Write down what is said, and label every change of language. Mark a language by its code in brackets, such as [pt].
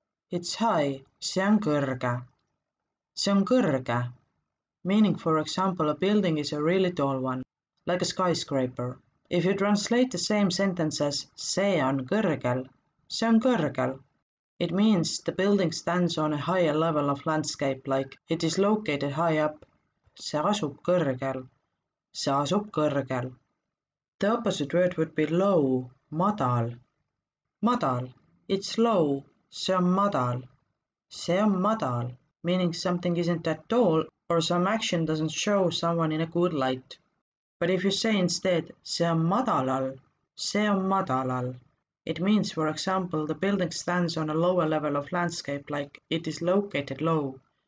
[en] It's high, [et] see on kõrge, see on kõrge. [en] Meaning, for example, a building is a really tall one, like a skyscraper. If you translate the same sentence as [et] see on kõrgel, see on kõrgel, [en] it means the building stands on a higher level of landscape, like it is located high up. [et] See asub kõrgel, see asub kõrgel. [en] The opposite word would be low, madal, [et] Madal. [en] It's low. [et] See on madal. See on madal, [en] meaning something isn't that tall or some action doesn't show someone in a good light. But if you say instead, [et] see on madalal, see on madalal, [en] it means, for example, the building stands on a lower level of landscape, like it is located low.